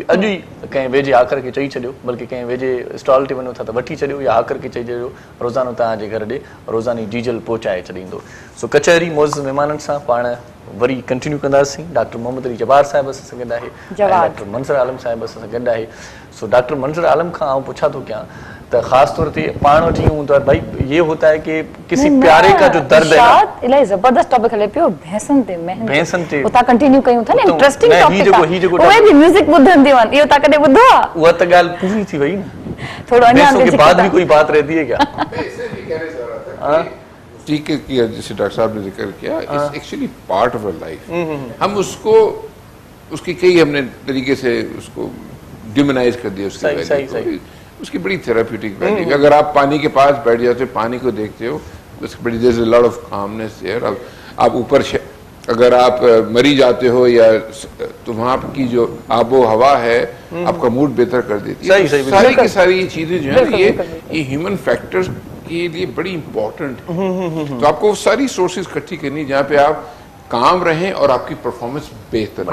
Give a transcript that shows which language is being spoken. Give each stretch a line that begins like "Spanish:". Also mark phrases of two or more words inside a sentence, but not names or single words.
Sindhi: अॼु ई कंहिं वेझे आख़िर खे चई छॾियो, बल्कि कंहिं वेझे स्टॉल ते वञो था त वठी छॾियो या आख़िर खे चई छॾियो, रोज़ानो तव्हांजे घर ॾे रोज़ानी जीजल पहुचाए छॾींदो। सो कचहरी मोज़ महिमाननि सां पाण वरी कंटिन्यू कंदासीं। डॉक्टर मोहम्मद अली जब्बार साहिब असां सां गॾु आहे, डॉक्टर मंज़र आलम साहिब असां सां गॾु आहे। सो डॉक्टर मंज़र आलम खां आउं पुछा थो कयां त ख़ासि तौर ते पाण वटि ईअं हूंदो आहे भाई,
Hindi: ये होता है कि किसी प्यारे का जो दर्द है ना,
Sindhi: इलाही ज़बरदस्त टॉपिक हले पियो भैंसनि ते, भैंसनि ते उता कंटिन्यू कयूं था न, इंटरेस्टिंग ही टॉपिक जेको उहे बि म्यूज़िक ॿुधंदियूं आहिनि। इहो तव्हां कॾहिं ॿुधो आहे? उहा त ॻाल्हि पूरी थी वई न, थोरो अञा
Hindi: भैंसों के बाद भी कोई बात रहती है क्या? ठीक है, किया जैसे डॉक्टर साहब ने जिक्र किया,
English: it's actually part of our life.
Hindi: हम उसको उसकी कई हमने तरीके से उसको डिमोनाइज कर दिया, उसकी वैल्यू को। उसकी बड़ी
English: therapeutic value.
Hindi: अगर आप पानी के पास बैठ जाते हो, पानी को देखते हो, बड़ी
English: there is a lot of calmness there.
Hindi: अब आप ऊपर अगर आप मरी जाते हो या तो वहाँ की जो आबो हवा है आपका मूड बेहतर कर देती है। सही, सारी की सारी ये चीजें जो है ये
English: human factors
Hindi: के लिए बड़ी इंपॉर्टेंट है। तो आपको सारी सोर्सेज इकट्ठी करनी जहाँ पे आप काम रहें और आपकी परफॉर्मेंस बेहतर